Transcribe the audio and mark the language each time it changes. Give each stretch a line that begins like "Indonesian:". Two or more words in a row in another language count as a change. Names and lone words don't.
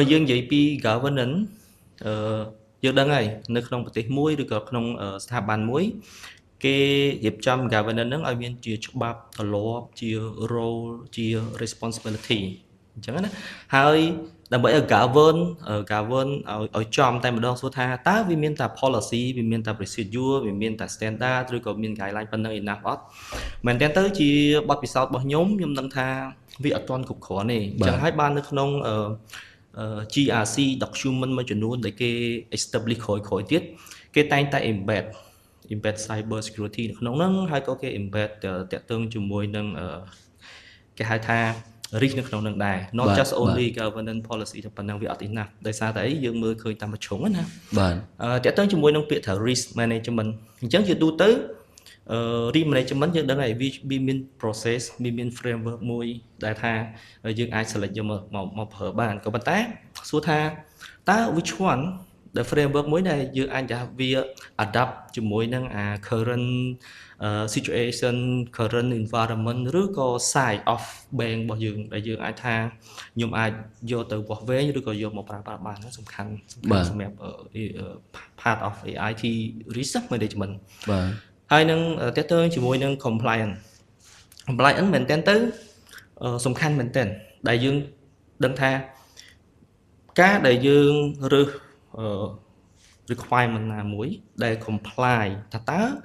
Khmer: យើងនិយាយពី governance យើងដឹងហើយនៅក្នុងប្រទេសមួយឬក៏ក្នុងស្ថាប័នមួយគេរៀបចំ governance ហ្នឹងឲ្យមានជាច្បាប់ទម្លាប់ជា role ជា responsibility អញ្ចឹងណាហើយដើម្បីឲ្យ govern ឲ្យចំតែម្ដងសួរថាតើវាមានតែ policy វាមានតែ procedure វាមានតែ standard ឬក៏មាន guideline ប៉ុណ្ណឹង enough អត់មែនតើទៅជាបទពិសោធន៍របស់ខ្ញុំដឹងថាវាអត់ទាន់គ្រប់គ្រាន់ទេអញ្ចឹងហើយបាននៅក្នុង
English: GRC document
Khmer: មួយចំនួនដែលគេ establish ក្រោយទៀតគេតែងតែ
English: embed cyber security
Khmer: នៅក្នុងហ្នឹងហើយក៏គេ embed តាក់ទងជាមួយនឹងគេហៅថា risk នៅក្នុងនឹងដែរ
English: not just only governance policy
Khmer: តែប៉ុណ្ណឹងវាអត់ enough ដោយសារតែអីយើងមើលឃើញតាមប្រជុំណាបាទតាក់ទងជាមួយនឹងពាក្យថា
English: risk management
Khmer: អញ្ចឹងជាទូទៅ
English: risk management
Khmer: យើងដឹងហើយវាមាន process វាមាន framework មួយ ដែលថាយើងអាច select យកមកប្រើបានក៏ប៉ុន្តែសួរថាតើ
English: which one the framework
Khmer: មួយដែលយើងអាច ថាវា adapt ជាមួយនឹង
English: current situation current environment
Khmer: ឬក៏
English: size of bank
Khmer: របស់យើងដែល យើងអាចថាខ្ញុំអាចយកទៅវាស់វែងឬក៏យកមកប្រើប្រាស់បានសំខាន់សម្រាប់
English: part of IT risk management
Khmer: បាទហើយនឹងតើតើជាមួយនឹង compliance មែនតើទៅសំខាន់មែនតើដែលយើងដឹងថាការដែលយើងរើសrequirement ណាមួយដែល comply ថាតើ